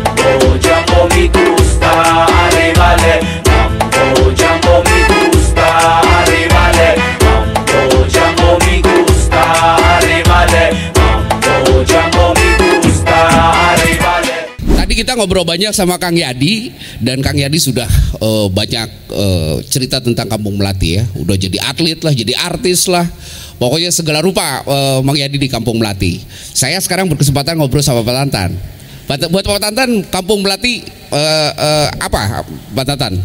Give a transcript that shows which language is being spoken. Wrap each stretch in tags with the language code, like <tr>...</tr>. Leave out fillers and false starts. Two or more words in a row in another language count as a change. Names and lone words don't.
<es>Jambo mi gusta, are vale. Mambo jambo mi gusta, are vale. Mambo jambo mi gusta, are vale. Mambo jambo mi gusta, are vale.</es> <id>Tadi kita ngobrol banyak sama Kang Yadi, dan Kang Yadi sudah banyak cerita tentang Kampung Melati ya. Udah jadi atlet lah, jadi artis lah. Pokoknya segala rupa Mang Yadi di Kampung Melati. Saya sekarang berkesempatan ngobrol sama Pak Tantan. Buat Pak Tantan, Kampung Melati apa Pak Tantan?</id>